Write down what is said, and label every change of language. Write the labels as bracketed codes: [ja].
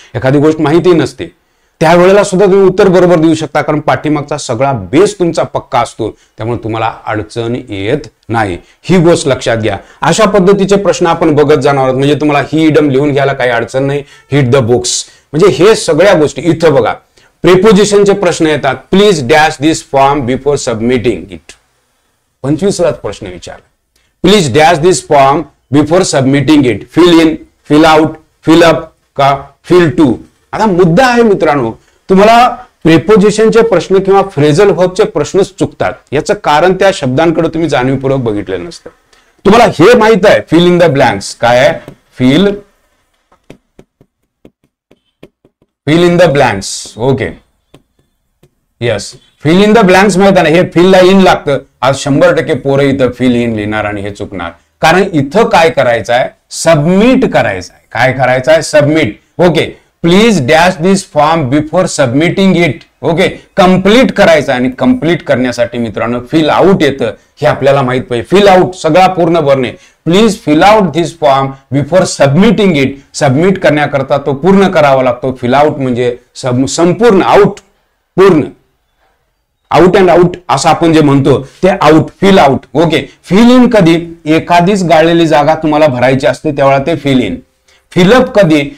[mr] एखादी गोष्ट माहिती नसते त्यावेळेला सुद्धा तुम्ही उत्तर बरोबर देऊ शकता, कारण पाठीमागचा सगळा बेस तुमचा पक्का असतो. त्यामुळे तुम्हाला अडचण येत नाही. ही गोष्ट लक्षात घ्या. अशा पद्धतीचे प्रश्न आपण बघत जाणार आहोत. म्हणजे तुम्हाला ही इडम लिहून घ्यायला काही अडचण नाही. हिट द बुक्स म्हणजे हे सगळ्या गोष्टी. इथं बघा प्रिपोजिशनचे प्रश्न येतात. [en] Please dash this form before submitting it. [mr] 25वाच प्रश्न विचारला. [en] Please dash this form before submitting it. Fill in, fill out, fill up का fill to. [mr] आता मुद्दा आहे मित्रांनो, तुम्हाला प्रेपोजिशनचे प्रश्न किंवा फ्रेझल व्हर्बचे प्रश्नच चुकतात. याचं कारण त्या शब्दांकडे तुम्ही जाणीवपूर्वक बघितलेलं नसतं. तुम्हाला हे माहित आहे फिल इन द ब्लँक्स काय आहे? [en] Fill in the blanks. Okay yes, fill in the blanks [mr] माहित आहे ना. हे फिल ला इन लागतं. आज 100% पोरं इथं फिल इन लिहिणार आणि हे चुकणार. कारण इथं काय करायचं आहे? सबमिट करायचं आहे. काय करायचं आहे? Submit. [en] Okay, please dash this form before submitting it. [mr] Okay, complete करायचं. आणि कंप्लीट करण्यासाठी मित्रांनो फिल आउट येतं हे आपल्याला माहित पाहिजे. फिल आउट सगळा पूर्ण भरणे. [en] Please fill out this form before submitting it. [mr] Submit करण्याकरता तो पूर्ण करावा लागतो. फिल आउट म्हणजे संपूर्ण, आउट, पूर्ण. आउट अँड आउट असं आपण जे म्हणतो ते out, fill out. Okay, fill in कधी? एखादीच गाळलेली जागा तुम्हाला भरायची असते त्यावेळेला ते फिल इन. फिलअप कधी?